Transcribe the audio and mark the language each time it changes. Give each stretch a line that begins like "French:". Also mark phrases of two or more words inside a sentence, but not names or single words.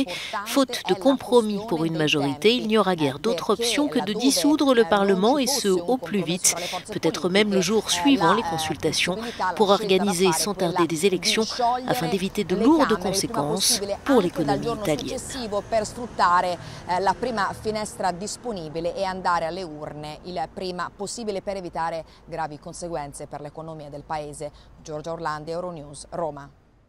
French: Faute de compromis pour une majorité, il n'y aura guère d'autre option que de dissoudre le Parlement, et ce au plus vite, peut-être même le jour suivant les consultations, pour organiser sans tarder des élections afin d'éviter de lourdes conséquences pour l'économie italienne.
Italian: Per evitare gravi conseguenze per l'economia del paese. Giorgia Orlandi, Euronews, Roma.